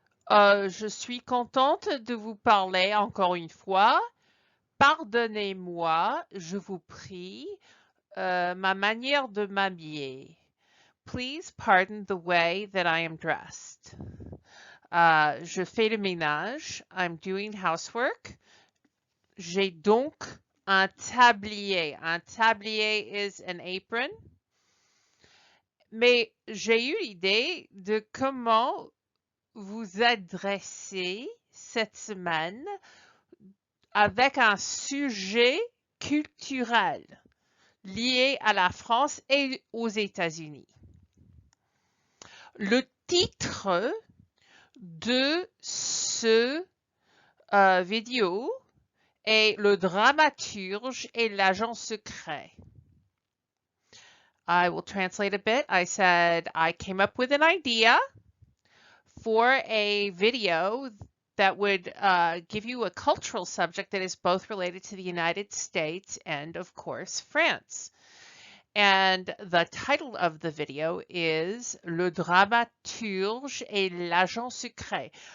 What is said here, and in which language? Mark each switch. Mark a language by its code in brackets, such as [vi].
[fr] Je suis contente de vous parler encore une fois. Pardonnez-moi, je vous prie, ma manière de m'habiller. [en] Please pardon the way that I am dressed. [fr] Je fais le ménage. [en] I'm doing housework. [fr] J'ai donc un tablier. Un tablier [en] is an apron. [fr] Mais j'ai eu l'idée de comment vous adresser cette semaine avec un sujet culturel lié à la France et aux États-Unis. Le titre de ce vidéo est Le dramaturge et l'agent secret. [en] I will translate a bit. I said I came up with an idea for a video that would give you a cultural subject that is both related to the United States and, of course, France. And the title of the video is [fr] Le dramaturge et l'agent secret.